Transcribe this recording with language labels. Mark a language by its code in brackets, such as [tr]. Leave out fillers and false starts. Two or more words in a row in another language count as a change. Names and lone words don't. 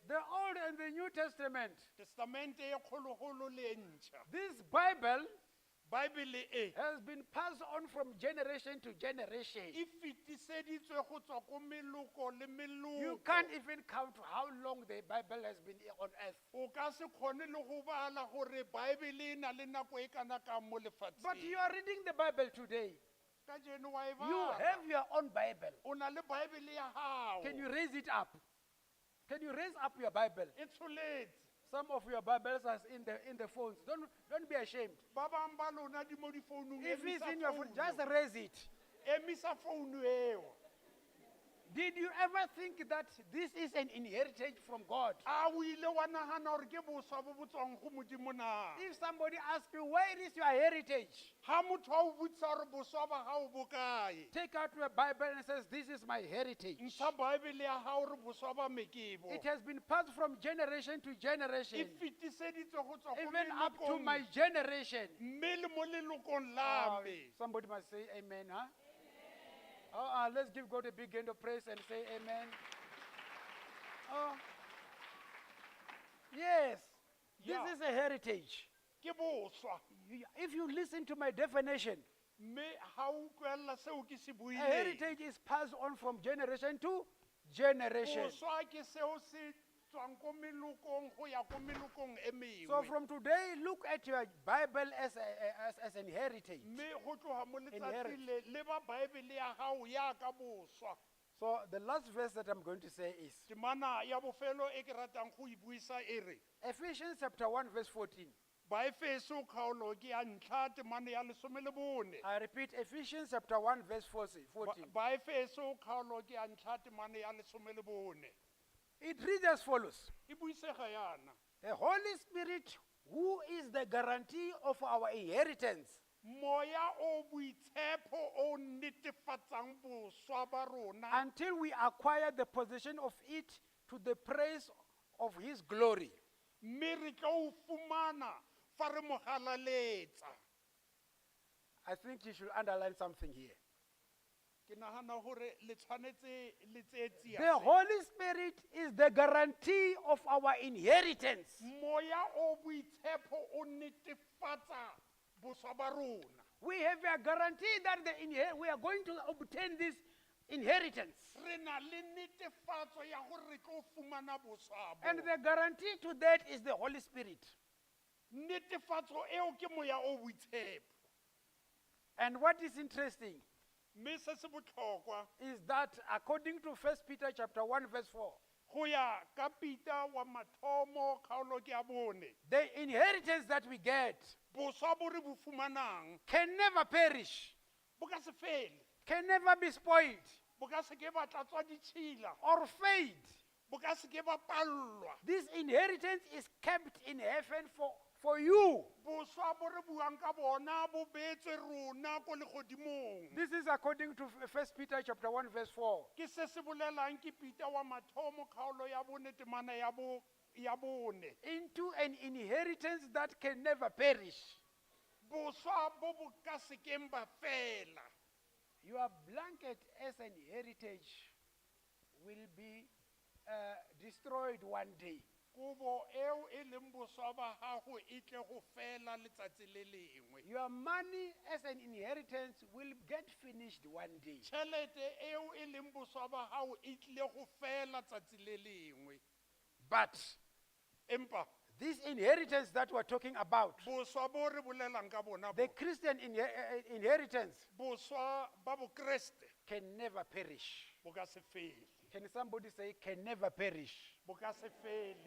[en] the Old and the New Testament. [tn] testamente e kgologolo le e ntšha. [en] This Bible [tn] Bible e [en] has been passed on from generation to generation. [tn] e fetiseditswe go tswa ko meloko le [en] You [tn] meloko. [en] can't even count how long the Bible has been on earth. [tn] O ka se kgone le go bala gore Bible e na le nako e kana ka mo lefatsheng. [en] But you are reading the Bible today. [tn] Ka jeno wa e [en] You [tn] bala. [en] have your own Bible. [tn] O na le Bible ya gago. [en] Can you raise it up? Can you raise up your Bible? [tn] E tsholetse. [en] Some of your Bibles are in the phones. Don't be ashamed. [tn] Ba bang ba lona di mo difounung, [en] If it's [tn] emisa [en] in your phone, [tn] founu. [en] just raise it. [tn] Emisa founu eo. [en] Did you ever think that this is an inheritance from God? [tn] A o ile wa nagana gore ke boswa bo bo tswang go modimo na? [en] If somebody asks you, where is your heritage? [tn] Ha motho a o botsisa gore boswa ba gago bo kae? [en] Take out your Bible and says, this is my heritage. [tn] Ntsha Bible ya gago gore boswa ba me ke bo. [en] It has been passed from generation to [tn] E [en] generation, [tn] fetiseditswe go tswa go [en] even up to [tn] lelokong, [en] my generation. [tn] mme le mo lelokong la me. [en] Somebody must say amen, huh? Let's give God a big hand of praise and say amen. Oh, yes, Yeah. this is a heritage. [tn] ke boswa [en] If you listen to my definition, [tn] mme ha o utlwella seo ke se a buileng [en] heritage is passed on from generation to generation. [tn] boswa ke seo se tswang ko melokong go ya ko melokong e [en] So [tn] mengwe [en] from today, look at your Bible as an heritage. [tn] mme go tloga mo [en] Inherit. [tn] letsatsi le ba baebele ya gago ya ka boswa [en] So the last verse that I'm going to say is [tn] temana ya bofelo e ke ratang go e buisa e re [en] Ephesians chapter 1 verse 14. [tn] baefeso kgaolo ke ya ntlha temane ya lesome le bone [en] I repeat, Ephesians chapter 1 verse 14. [tn] baefeso kgaolo ke ya ntlha temane ya lesome le bone [en] It reads as follows. [tn] e buisega yana [en] The Holy Spirit, who is the guarantee of our inheritance [tn] moya o boitshepo o netefatsang boswa ba rona [en] until we acquire the possession of it to the praise of his glory. [tn] mme re tla o fumana fa re mo galaletsa [en] I think you should underline something here. [tn] ke nagana gore le tshwanetse le tseye tsia [en] The [tn] se. [en] Holy Spirit is the guarantee of our inheritance. [tn] moya o boitshepo o netefatsa boswa ba rona [en] We have a guarantee that we are going to obtain this inheritance. [tn] re na le netefatso ya gore re tlo fumana boswa bo. [en] And the guarantee to that is the Holy Spirit. [tn] netefatso eo ke moya o boitshepo [en] And what is interesting [tn] mme se se botlhokwa [en] is that according to 1 Peter chapter 1 verse 4, [tn] go ya ka Peter wa mathomo kgaolo ke ya bone [en] the inheritance that we get [tn] boswa bo re bo fumanang [en] can never perish, [tn] bo ka se fele [en] can never be spoiled [tn] bo ka se ke ba tlatswa ditšhila [en] or fade. [tn] bo ka se ke ba pallwa [en] This inheritance is kept in heaven for you. [tn] boswa bo re buang ka bona bo beetswe rona ko legodimong [en] This is according to 1 Peter chapter 1 verse 4. [tn] ke se se bolelang ke Peter wa mathomo kgaolo ya bone temana ya bone [en] Into an inheritance that can never perish. [tn] boswa bo bo ka se keng ba fela [en] Your blanket as an heritage will be destroyed one day. [tn] kobo eo e leng boswa ba gago e tle go fela letsatsi le lengwe [en] Your money as an inheritance will get finished one day. [tn] tšhelete eo e leng boswa ba gago e tlile go fela tsatsi le lengwe [en] But [tn] empa [en] this inheritance that we're talking about, [tn] boswa bo re bolelang ka bona [en] the [tn] bo [en] Christian inheritance, [tn] boswa ba bokreste [en] can never perish. [tn] bo ka se fele [en] Can somebody say, can never perish? [tn] bo ka se fele